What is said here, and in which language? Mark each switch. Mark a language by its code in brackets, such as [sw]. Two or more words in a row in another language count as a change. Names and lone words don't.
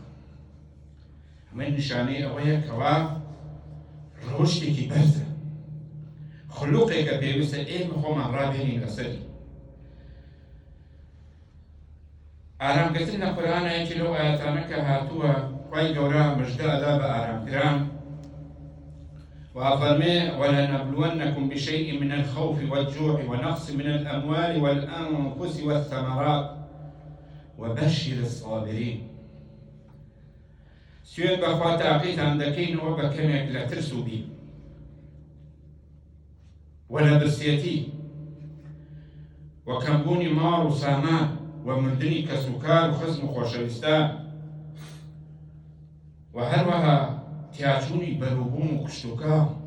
[ckb] ئەمە نیشانەی ئەوەیە کەوا ڕەوشتێکی بەرزە، خولوقێکە پێویستە ئێمە خۆمان ڕابێنین لەسەری. ئارامگرتن لە قورئانە یەکی لەو ئایەتانە کە هاتووە خوای گەورە مژدە ئەدا بە ئارامگران و ئەفەرمێ [ar] وَلَنَبْلُوَنَّكُمْ بِشَيْءٍ مِنَ الْخَوْفِ وَالْجُوعِ وَنَقْصٍ مِنَ الْأَمْوَالِ وَالْأَنْفُسِ وَالثَّمَرَاتِ وَبَشِّرِ الصَّابِرِينَ. [ckb] سوێن بەخوا تاقیتان دەکەینەوە بە کەمێک لە ترس و بیم و لە برسێتی و کەمبوونی ماڵ و سامان و مردنی کەس و کار و خزم و خۆشەویستان و هەروەها تیاچوونی بەرووبووم و کشتوکاو.